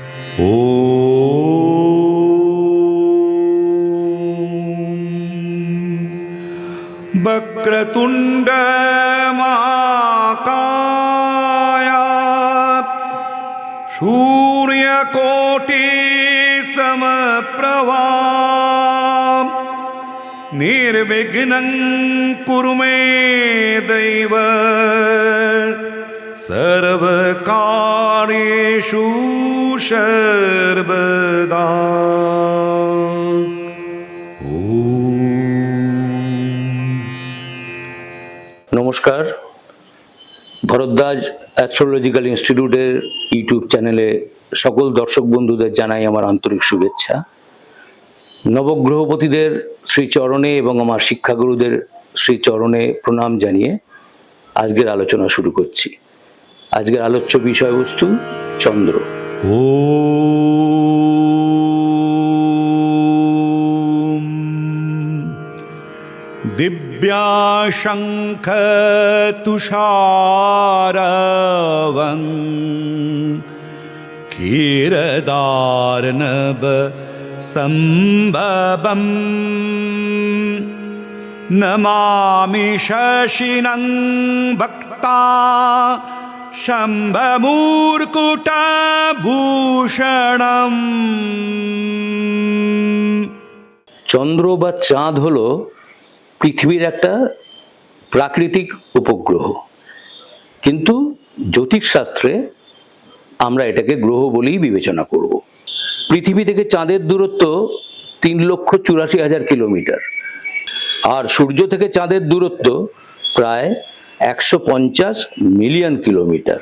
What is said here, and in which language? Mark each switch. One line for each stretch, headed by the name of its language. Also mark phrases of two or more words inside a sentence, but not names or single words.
Sanskrit: वक्रतुंड महाकाय सूर्यकोटि समप्रभा निर्विघ्नं कुरु मे दैव सर्वकार्येषु सर्वदा।
Bangla: নমস্কার, ভরদ্বাজ অ্যাস্ট্রোলজিক্যাল ইনস্টিটিউটের ইউটিউব চ্যানেলে সকল দর্শক বন্ধুদের জানাই আমার আন্তরিক শুভেচ্ছা। নবগ্রহপতিদের শ্রীচরণে এবং আমার শিক্ষাগুরুদের শ্রীচরণে প্রণাম জানিয়ে আজকের আলোচনা শুরু করছি। আজকের আলোচ্য বিষয়বস্তু চন্দ্র।
Sanskrit: दिव्याशंख तुषारवं क्षीरदार्णव संभवं नमामि शशिनं भक्ता शम्भमूर्कुटभूषणम्।
Bangla: চন্দ্র বা চাঁদ হলো পৃথিবীর একটা প্রাকৃতিক উপগ্রহ, কিন্তু জ্যোতিষশাস্ত্রে আমরা এটাকে গ্রহ বলেই বিবেচনা করব। পৃথিবী থেকে চাঁদের দূরত্ব 3,84,000 কিলোমিটার, আর সূর্য থেকে চাঁদের দূরত্ব প্রায় 150
English: million kilometre.